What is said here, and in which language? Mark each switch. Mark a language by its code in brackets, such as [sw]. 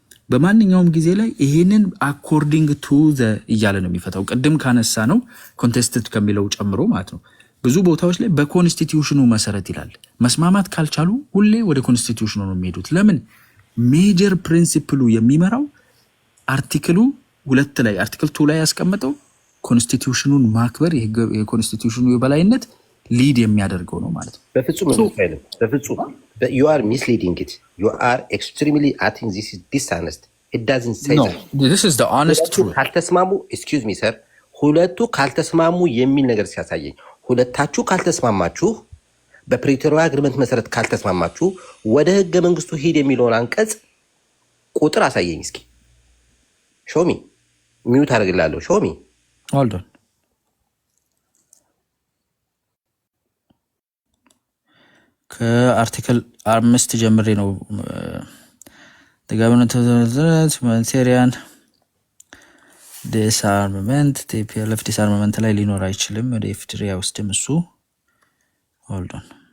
[am] በማንኛውም ጊዜ ላይ ይሄንን አኮርዲንግ ቱ ዘ እያለ ነው የሚፈታው። ቅድም ካነሳ ነው ኮንቴስትድ ከሚለው ጨምሮ ማለት ነው። ብዙ ቦታዎች ላይ በኮንስቲቲዩሽኑ መሰረት ይላል። መስማማት ካልቻሉ ሁሌ ወደ ኮንስቲቲዩሽኑ ነው የሚሄዱት። ለምን? ሜጀር ፕሪንሲፕሉ የሚመራው አርቲክሉ 2 ላይ አርቲክል 2 ላይ ያስቀመጠው ኮንስቲቲዩሽኑን ማክበር የኮንስቲቲዩሽኑ የበላይነት ሊድ የሚያደርገው ነው ማለት ነው። በፍጹም [en] you are misleading it. You are extremely I think this is dishonest. It doesn't say that. No, this is the honest truth. [am] ካልተስማሙ [en] excuse me sir [am] ሁለቱ ካልተስማሙ የሚል ነገር ሲያሳየኝ ሁለታችሁ ካልተስማማችሁ በፕሪቶሪያ አግሪመንት መሰረት ካልተስማማችሁ ወደ ህገ መንግስቱ ሂድ የሚለውን አንቀጽ ቁጥር አሳየኝ እስኪ። ሾሚ ሚዩት አድርግላለሁ። ሾሚ [en] hold on [am] ከአርቲክል 5 ጀምሬ ነው [en] the government of the humanitarian disarmament TPLF disarmament [am] ላይ ሊኖር አይችልም። ወደ ኤፍትሪያ ውስጥም እሱ [en] hold on